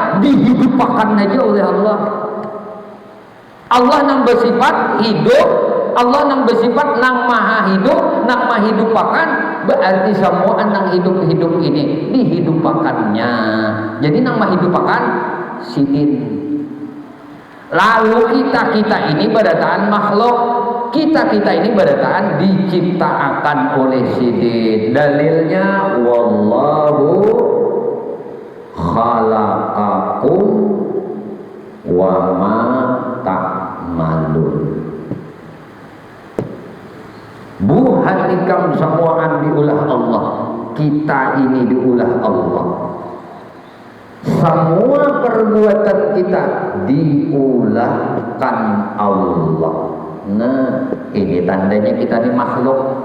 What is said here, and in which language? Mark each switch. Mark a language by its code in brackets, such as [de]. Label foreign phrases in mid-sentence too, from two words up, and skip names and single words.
[bjn] Dihidupkan aja oleh Allah. Allah nang bersifat hidup, Allah nang bersifat nang maha hidup, nang maha hidupakan, berarti semua nang hidup ini dihidupakannya. Jadi nang maha hidupakan sidin. Lalu kita ini berataan makhluk, kita ini berataan diciptakan oleh sidin. [ar] Dalilnya والله خلقكم وما تعملون. [bjn] Buhatikam semuaan diulah Allah, kita ini diulah Allah. Semua perbuatan kita diulahkan Allah. Nah, ini tandanya kita di makhluk.